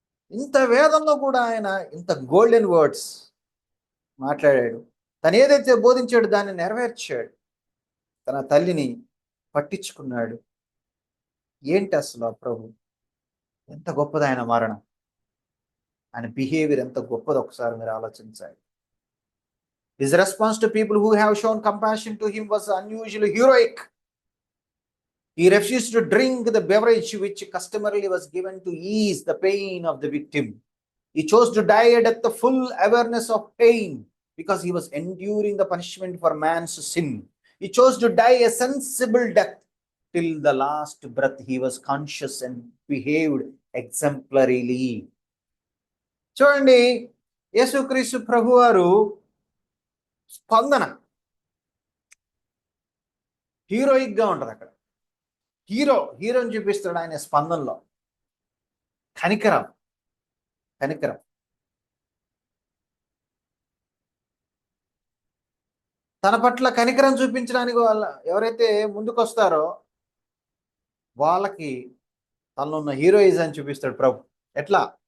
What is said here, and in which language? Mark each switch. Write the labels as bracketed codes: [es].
[te] ఇంత వేదంలో కూడా ఆయన ఇంత గోల్డెన్ వర్డ్స్ మాట్లాడాడు. తను ఏదైతే బోధించాడు దాన్ని నెరవేర్చాడు. తన తల్లిని పట్టించుకున్నాడు. ఏంటి అసలు ప్రభు ఎంత గొప్పది ఆయన మరణం, ఆయన బిహేవియర్ ఎంత గొప్పది ఒకసారి మీరు ఆలోచించాలి. [en] His response to people who have shown compassion to him was unusually heroic. He refused to drink the beverage which customarily was given to ease the pain of the victim. He chose to die a death of full awareness of pain because he was enduring the punishment for man's sin. He chose to die a sensible death. Till the last breath he was conscious and behaved exemplarily. [te] చూడండి, యేసుక్రీస్తు ప్రభువారు స్పందన heroic గా ఉంటది. అక్కడ హీరోని చూపిస్తాడు ఆయన స్పందనలో. కనికరం తన పట్ల కనికరం చూపించడానికి ఎవరైతే ముందుకు వస్తారో వాళ్ళకి తనలో ఉన్న హీరోయిజం చూపిస్తాడు ప్రభు. ఎట్లా?